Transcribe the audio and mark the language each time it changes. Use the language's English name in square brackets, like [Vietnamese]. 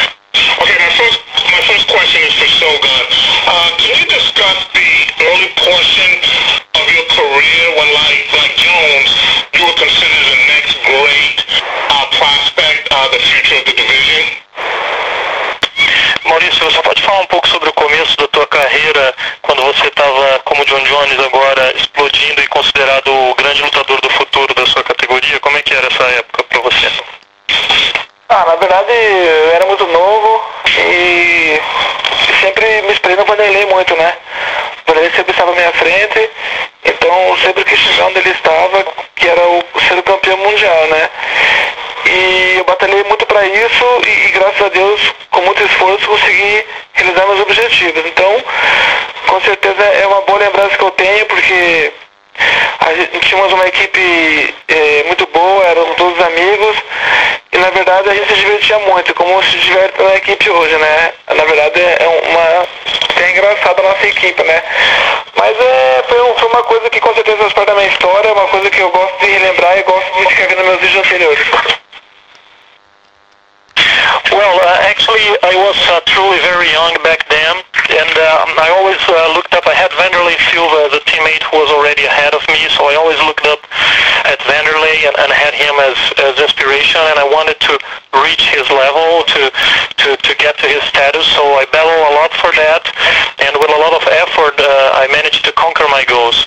[English] Okay, my first question is for Shogun. Can you discuss the early portion of your career when, like Jones, you were considered the next great prospect, the future of the division? [Portuguese] Maurício, você pode falar um pouco sobre o começo da tua carreira, quando você estava como Jon Jones agora explodindo e considerado o grande lutador do futuro da sua categoria? Como é que era essa época para você? Na verdade, eu era muito novo e sempre me esperei no Vanderlei muito, né? O Vanderlei sempre estava à minha frente, então sempre quis chegar onde ele estava, que era o ser campeão mundial, né? E eu batalhei muito para isso e graças a Deus, com muito esforço, consegui realizar meus objetivos. Então, com certeza é uma boa lembrança que eu tenho, porque tínhamos uma equipe muito boa, éramos todos amigos, e na verdade a gente se divertia muito, como se diverte na equipe hoje, né? Na verdade é até engraçado a nossa equipe, né? Mas foi uma coisa que com certeza faz parte da minha história, é uma coisa que eu gosto de relembrar e gosto de ficar vendo meus vídeos anteriores. [English] Well, actually, I was truly very young back then, and I always looked up. I had Vanderlei Silva as a teammate who was already ahead of me, so I always looked up at Vanderlei and had him as inspiration, and I wanted to reach his level, to get to his status, so I battled a lot for that, and with a lot of effort, I managed to conquer my goals.